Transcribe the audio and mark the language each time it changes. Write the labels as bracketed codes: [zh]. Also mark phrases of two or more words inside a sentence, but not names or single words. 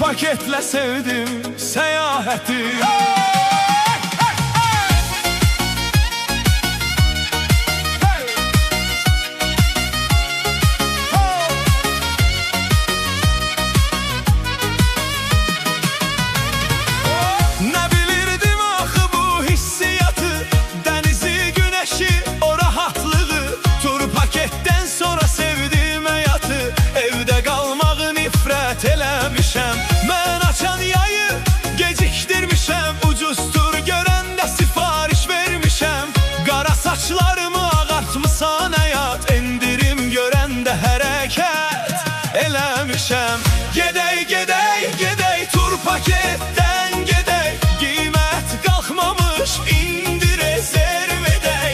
[tr] paketle sevdim seyahati. [az] Ne bilirdim axı bu hissiyatı, [tr] denizi, güneşi, o rahatlığı. Tur paketten sonra sevdim hayatı, evde kalmağı [az] nifret eləmişəm. Mən açan yayı gecikdirmişəm, ucuz tur görəndə sifariş vermişəm. Qara saçlarımı ağartmısan həyat, endirim görəndə hərəkət eləmişəm. Gedək, gedək, gedək tur paketdən gedək, qiymət qalxmamış indi rezerv edək.